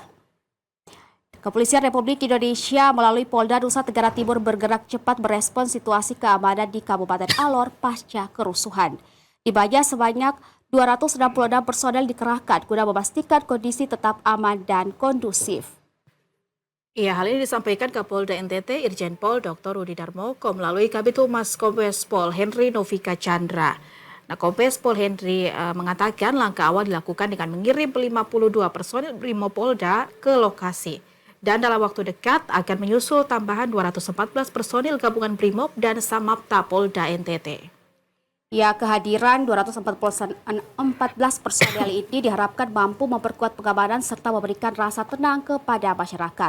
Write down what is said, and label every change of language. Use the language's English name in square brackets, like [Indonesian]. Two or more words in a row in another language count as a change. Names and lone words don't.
[Indonesian] Kepolisian Republik Indonesia melalui Polda Nusa Tenggara Timur bergerak cepat merespons situasi keamanan di Kabupaten Alor pasca kerusuhan. Di Banya sebanyak 266 personel dikerahkan guna memastikan kondisi tetap aman dan kondusif. Iya, hal ini disampaikan Kapolda NTT Irjen Pol Dr. Rudi Darmoko melalui Kabid Humas Kombes Pol Henry Novika Chandra. Nah, Kombes Pol Henry mengatakan langkah awal dilakukan dengan mengirim 52 personil Brimopolda ke lokasi. Dan dalam waktu dekat akan menyusul tambahan 214 personil gabungan Brimob dan Samapta Polda NTT. Ya, kehadiran 214 personel ini diharapkan mampu memperkuat pengamanan serta memberikan rasa tenang kepada masyarakat.